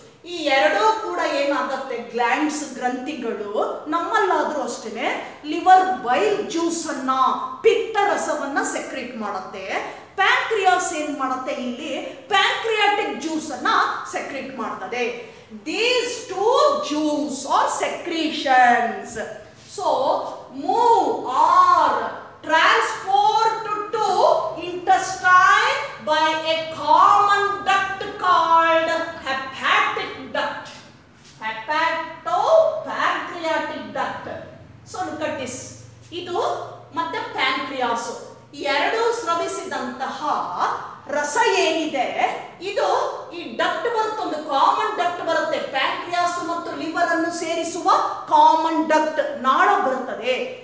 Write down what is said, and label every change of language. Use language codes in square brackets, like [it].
[kn] ಈ ಎರಡೂ ಕೂಡ ಏನಾಗುತ್ತೆ? ಗ್ಲ್ಯಾಂಡ್ಸ್, ಗ್ರಂಥಿಗಳು. ನಮ್ಮಲ್ಲಾದ್ರೂ ಅಷ್ಟೇನೆ ಲಿವರ್ ಬೈಲ್ ಜ್ಯೂಸ್ ಅನ್ನ, ಪಿತ್ತ ರಸವನ್ನ ಸೆಕ್ರೇಟ್ ಮಾಡುತ್ತೆ. ಪ್ಯಾಂಕ್ರಿಯಾಸ್ ಏನ್ ಮಾಡುತ್ತೆ? ಇಲ್ಲಿ ಪ್ಯಾಂಕ್ರಿಯಾಟಿಕ್ ಜ್ಯೂಸ್ ಅನ್ನ ಸೆಕ್ರೇಟ್ ಮಾಡ್ತದೆ. [en] These two juice or secretions so move or transport to intestine by a common duct called hepatic duct. Hepatopancreatic duct. So look at this. [kn] ಇದು ಮತ್ತೆ ಪ್ಯಾಂಕ್ರಿಯಾಸ್ ಎರಡು ಸ್ರವಿಸಿದಂತಹ ರಸ ಏನಿದೆ, ಇದು ಈ ಡಕ್ಟ್ ಬರುತ್ತೆ, ಒಂದು ಕಾಮನ್ ಡಕ್ಟ್ ಬರುತ್ತೆ. ಪ್ಯಾಂಕ್ರಿಯಾಸ್ ಮತ್ತು ಲಿವರ್ ಅನ್ನು ಸೇರಿಸುವ ಕಾಮನ್ ಡಕ್ಟ್ ನಾಳ ಬರುತ್ತದೆ.